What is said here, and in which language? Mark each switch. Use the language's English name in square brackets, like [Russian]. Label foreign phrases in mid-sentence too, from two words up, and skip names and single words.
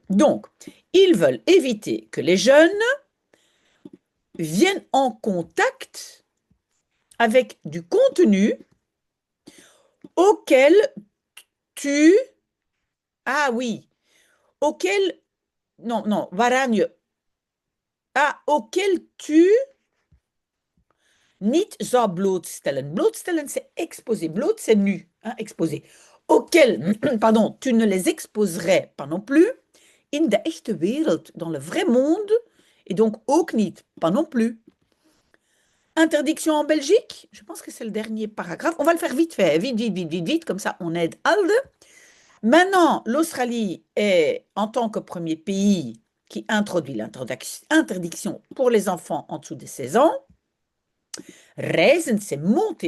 [French] Donc, ils veulent éviter que les jeunes viennent en contact avec du contenu auquel tu... Ah oui, auquel... Non, non, Varagne. Ah, auquel tu [Dutch] niet zou blootstellen. [French] Blootstellen, c'est exposer. Bloot, c'est nu, hein, exposé. Auquel, pardon, tu ne les exposerais pas non plus [Dutch] in de echte wereld, [French] dans le vrai monde, et donc [Dutch] ook niet, [French] pas non plus. Interdiction en Belgique, je pense que c'est le dernier paragraphe. On va le faire vite fait, vite, vite, vite, vite, vite, comme ça on aide Alde. Maintenant, l'Australie est, en tant que premier pays qui introduit l'interdiction pour les enfants en dessous de 16 ans, Reizen, c'est monter.